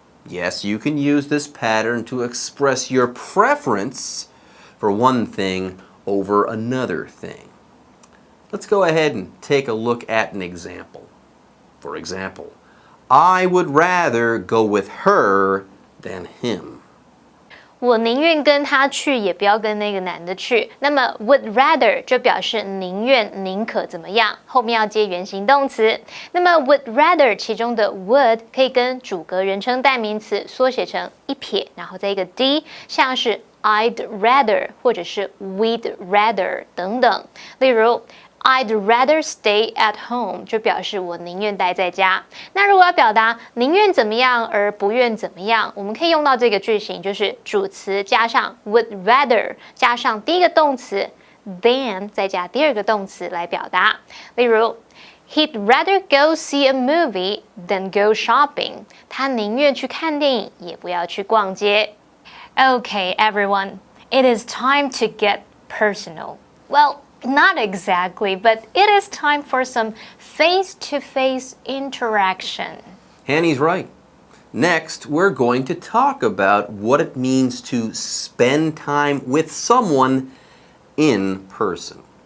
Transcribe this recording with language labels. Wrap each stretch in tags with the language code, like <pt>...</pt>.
<en>Yes, you can use this pattern to express your preference for one thing over another thing. Let's go ahead and take a look at an example. For example, I would rather go with her than him.</en> <zh>我宁愿跟他去，也不要跟那个男的去。那么 would rather 就表示宁愿、宁可怎么样，后面要接原形动词。那么 would rather 其中的 would 可以跟主格人称代名词缩写成一撇，然后再一个 d， 像是 I'd rather 或者是 we'd rather 等等。例如</zh> <en>I'd rather stay at home</en> <zh>就表示我宁愿待在家。那如果要表达宁愿怎么样而不愿怎么样，我们可以用到这个句型，就是主词加上 would rather 加上第一个动词 than 再加第二个动词来表达。</zh> <en>例如He'd rather go see a movie than go shopping.</en> <zh>他宁愿去看电影，也不要去逛街。</zh> <en>Okay, everyone, it is time to get personal. Well,Not exactly, but it is time for some face-to-face interaction. Hanny's right. Next, we're going to talk about what it means to spend time with someone in person.</en>